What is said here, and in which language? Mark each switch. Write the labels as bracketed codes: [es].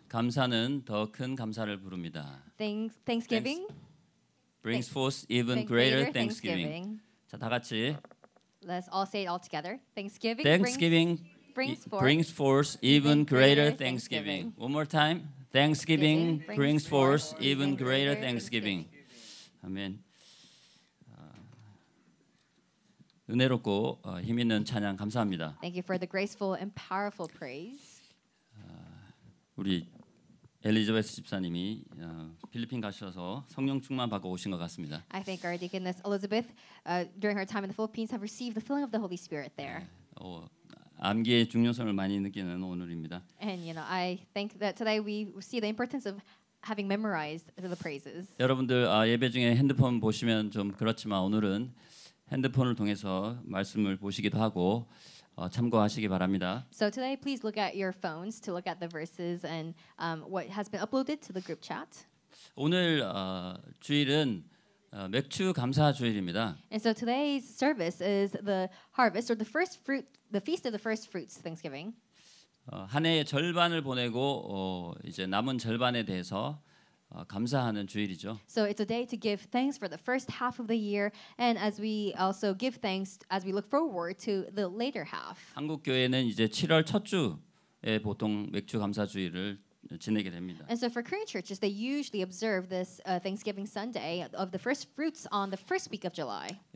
[ko] 감사는 더 큰 감사를 부릅니다. [en] Thanksgiving Brings forth even greater thanksgiving. [ko] 자, 다 같이. [en] Let's all say it all together. Thanksgiving brings forth even greater thanksgiving. One more time. Thanksgiving brings forth even greater thanksgiving. [ko] 아멘. 은혜롭고 힘 있는 찬양 감사합니다. [en] Thank you for the graceful and powerful praise. [ko] 우리 엘리자베스 집사님이 필리핀 가셔서 성령 충만 받고 오신 것 같습니다. [en] I think our deaconess Elizabeth, during her time in the Philippines, have received the filling of the Holy Spirit there. [ko] 암기의 중요성을 많이 느끼는 오늘입니다. [en] And I think that today we see the importance of having memorized the praises. [ko] 여러분들 예배 중에 핸드폰 보시면 좀 그렇지만 오늘은 핸드폰을 통해서 말씀을 보시기도 하고 참고하시기 바랍니다. [en] So today, please look at your phones to look at the verses and what has been uploaded to the group chat. [ko] 오늘 주일은 맥주 감사 주일입니다. [en] And so today's service is the harvest or the feast of the first fruits Thanksgiving. [ko] 한 해의 절반을 보내고 이제 남은 절반에 대해서 감사하는 주일이죠. [en] So it's a day to give thanks for the first half of the year, and as we also give thanks as we look forward to the later half. [ko] 한국 교회는 이제 7월 첫 주에 보통 맥주 감사 주일을 지내게 됩니다. [en] And so for Korean churches, they usually observe this Thanksgiving Sunday of the first fruits on the first week of July.